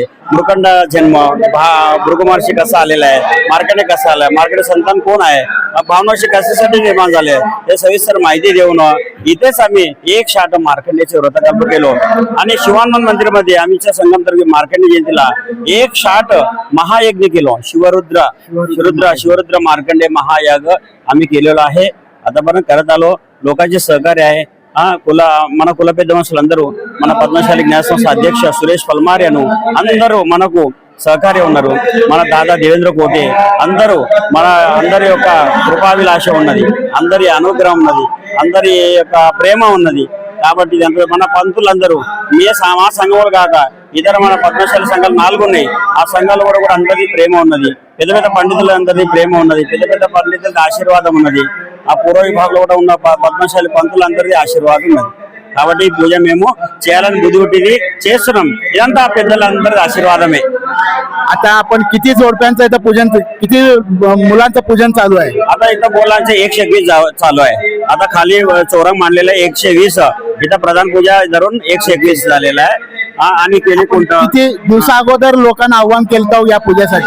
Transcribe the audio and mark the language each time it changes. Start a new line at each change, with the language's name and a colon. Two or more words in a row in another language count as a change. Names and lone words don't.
Marathi: मृकंड जन्म, भृगुमहर्षी कसा आलेला आहे, मार्कंडे कसा आलाय, मार्कंडे संतान कोण आहे, भावनाशी कशासाठी निर्माण झाले हे सविस्तर माहिती देऊन इथेच आम्ही 1 शॉट मार्कंडेचे व्रतकल्प केलो. आणि शिवानंद मंदिरमध्ये आम्हीच्या संगमतर्फे मार्कंडे जयंतीला 1 शॉट महायज्ञ केलो. शिवरुद्र मार्कंडे महायाग आम्ही केलेलो आहे. आतापर्यंत करत आलो. लोकांचे सहकार्य आहे.
Telugu: మన కుల పెద్ద మనుషులందరూ, మన పద్మశాలి జ్ఞాన సంస్థ అధ్యక్ష సురేష్ పల్మారియను అందరూ మనకు సహకార్యం ఉన్నారు. మన దాదా దేవేంద్ర కోటే అందరూ అందరి యొక్క కృపాభిలాష ఉన్నది, అందరి అనుగ్రహం ఉన్నది, అందరి యొక్క ప్రేమ ఉన్నది. కాబట్టి మన పంతులందరూ మా సంఘములు కాక ఇతర మన పద్మశాలి సంఘాలు 4 ఉన్నాయి. ఆ సంఘాలు కూడా అందరి ప్రేమ ఉన్నది. పెద్ద పెద్ద పండితులందరి ప్రేమ ఉన్నది, పెద్ద పెద్ద పండితుల ఆశీర్వాదం ఉన్నది. ఆ పూర్వ విభాగంలో కూడా ఉన్న పద్మశాలి పంతులందరిది ఆశీర్వాదం ఉన్నది. కాబట్టి ఈ पूजा మేము చేయాలని బుద్ధి పుట్టింది, చేస్తున్నాం. ఇదంతా పెద్దలందరి ఆశీర్వాదమే.
Marathi: आता आपण किती जोडप्यांचं इथं पूजन, किती मुलांचं पूजन चालू आहे? आता इथं बोलांचे 120 चालू आहे. आता खाली चौरंग मांडलेलं 120, इथं प्रधान पूजा धरून 121 झालेला आहे. आम्ही केली कोणतं किती दिवसा अगोदर लोकांना आव्हान केलं या पूजेसाठी?